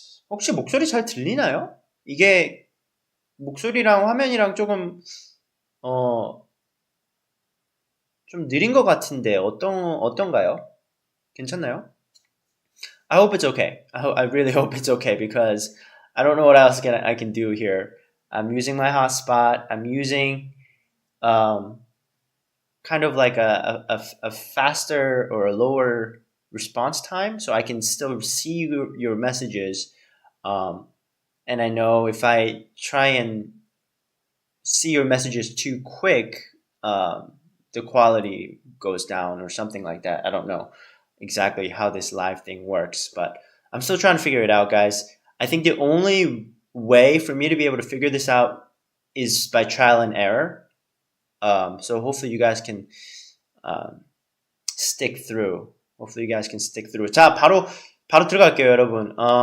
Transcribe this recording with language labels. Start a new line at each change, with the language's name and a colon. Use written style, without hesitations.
Korean: 혹시 목소리 잘 들리나요? 이게 목소리랑 화면이랑 조금 좀 느린 것 같은데 어떤가요? 괜찮나요?
English: I hope it's okay. I really hope it's okay because I don't know what else I can do here. I'm using my hotspot. I'm using kind of like a faster or a lower response time so I can still see your messages. And I know if I try and see your messages too quick, the quality goes down or something like that. I don't know exactly how this live thing works, but I'm still trying to figure it out, guys. I think the only way for me to be able to figure this out is by trial and error. So hopefully you guys can stick through. Hopefully you guys can stick through.
Korean: 자, 바로 들어갈게요, 여러분.